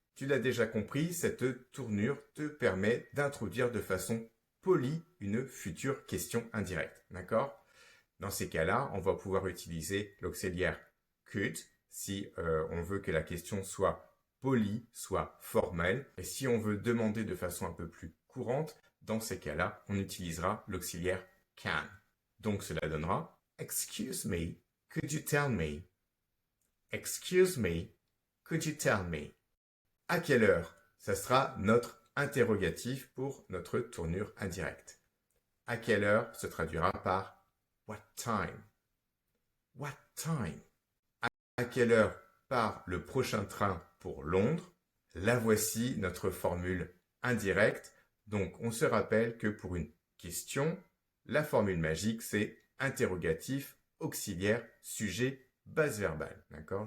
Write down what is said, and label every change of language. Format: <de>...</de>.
<fr>Tu l'as déjà compris, cette tournure te permet d'introduire de façon polie une future question indirecte. D'accord? Dans ces cas-là, on va pouvoir utiliser l'auxiliaire could si on veut que la question soit polie, soit formelle. Et si on veut demander de façon un peu plus courante, dans ces cas-là, on utilisera l'auxiliaire can. Donc cela donnera</fr> <en>Excuse me, could you tell me? Excuse me, could you tell me?</en> <fr>À quelle heure? Ça sera notre interrogatif pour notre tournure indirecte. À quelle heure se traduira par</fr> <en>What time? What time?</en> <fr>À quelle heure part le prochain train pour Londres? La voici notre formule indirecte. Donc on se rappelle que pour une question, la formule magique c'est interrogatif, auxiliaire, sujet, base verbale. D'accord?</fr>